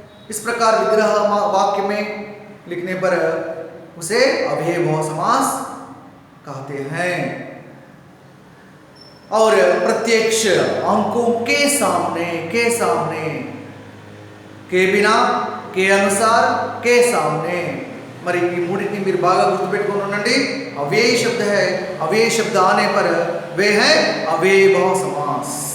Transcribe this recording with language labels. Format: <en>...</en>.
<hi>इस प्रकार विग्रह वाक्य में लिखने पर उसे अव्ययीभव समास कहते हैं. और प्रत्यक्ष अंकों के सामने, के सामने, के बिना, के अनुसार, के सामने.</hi> <te>మరి ఈ మూడింటిని మీరు బాగా గుర్తుపెట్టుకొని ఉండండి.</te> <hi>అవ్యయ శబ్द है, अव्यय शब्द आने पर वे है अव्ययीभव समास.</hi>